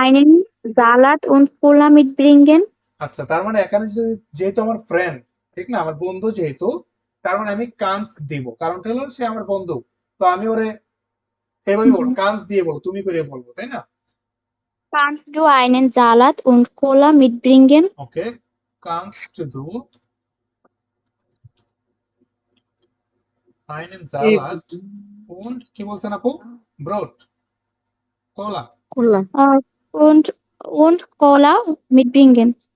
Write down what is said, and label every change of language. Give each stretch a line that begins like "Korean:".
German: einen Salat und Cola mitbringen?
Bangla: আচ্ছা তার মানে এখানে যেহেতু আমার ফ্রেন্ড, ঠিক না, আমার বন্ধু যেহেতু, তার মানে আমি কান্স দিব, কারণটা হলো সে আমার বন্ধু। তো আমি ওরে এভাবে বলবো, কান্স দিয়ে বলবো, তুমি করে বলবো, তাই না?
German: Kannst du einen Salat und Cola mitbringen? ওকে, কান্স টু ডু einen Sie Salat und
Bangla: কি বলছেন আপু?
German: ব্রড, কলা। Cola. Und Cola mitbringen.